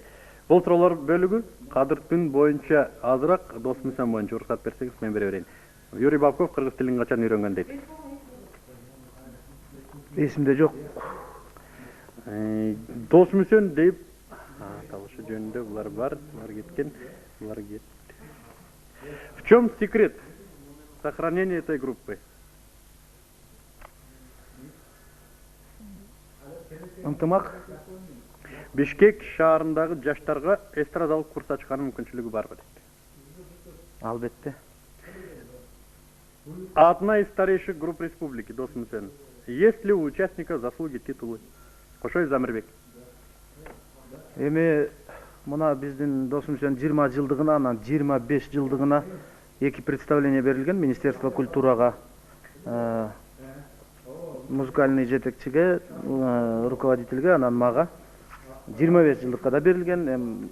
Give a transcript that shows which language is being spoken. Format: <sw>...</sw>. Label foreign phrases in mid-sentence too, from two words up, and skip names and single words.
<ky>Бул суроолор бөлүгү Кадыр түн боюнча азыраак, Досмусен боюнча уруксат берсеңиз мен бере берейин. Юрий Бабков кыргыз тилин качан үйрөнгөн дейт? Эсимде жок. Досмусен дейп табышы жөнүндө булар бар, булар кеткен.</ky> <ru>В чем секрет сохранения этой группы?</ru> <ky>Ынтымак. Бишкек шаарындагы жаштарга эстрадалык курс ачканын мүмкүнчүлүгү барбы дейт? Албетте.</ky> <ru>Одна из старейших групп республики, Досмусен. Есть ли у участника заслуги, титулы?</ru> <ky>Кошоев Замирбек. Мына биздин Досмусен 20 жылдыгына, анан 25 жылдыгына 2 представление берилген</ky> <ru>Министерство культурага,</ru> <ky>музыкальный жетекчиге, руководительге, анан мага 25 жылдыкка да берилген.</ky>